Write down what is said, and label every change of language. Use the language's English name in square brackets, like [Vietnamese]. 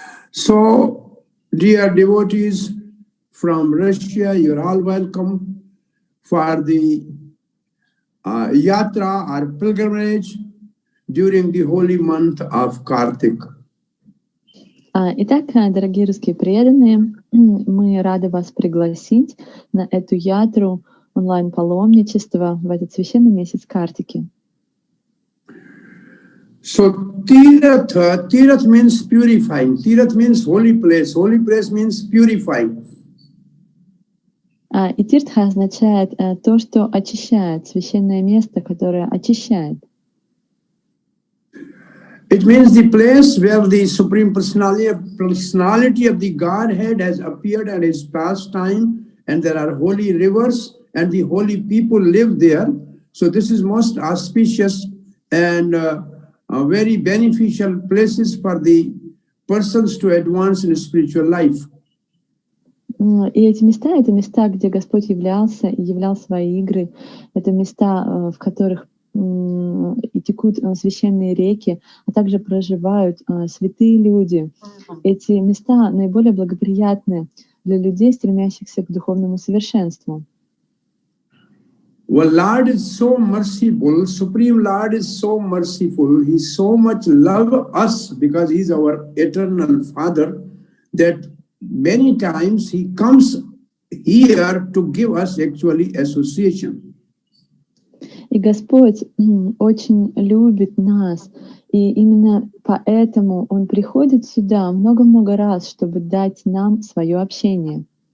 [English] So, dear devotees from Russia, you're all welcome for the yatra or pilgrimage during the holy month of Kartik. [Russian] Итак, дорогие русские преданные, мы рады вас пригласить на эту ятру онлайн-паломничества в этот священный месяц Картики. [English] So, Tirath means purifying. Tirath means holy place. Holy place means purifying. [Russian] И тиртха означает то, что очищает, священное место, которое очищает. [English] It means the place where the Supreme Personality of the Godhead has appeared at his pastime, and there are holy rivers and the holy people live there. So this is most auspicious and very beneficial places for the persons to advance in spiritual life. [Russian] И эти места — это места, где Господь являлся и являл свои игры. Это места, в которых и текут священные реки, а также проживают святые люди. Эти места наиболее благоприятны для людей, стремящихся к духовному совершенству. [English] Well, Lord is so merciful, Supreme Lord is so merciful, He so much loves us because He is our eternal Father, that many times He comes here to give us actually association. [Russian] И Господь очень любит нас, и именно поэтому Он приходит сюда много-много раз, чтобы дать нам свое общение.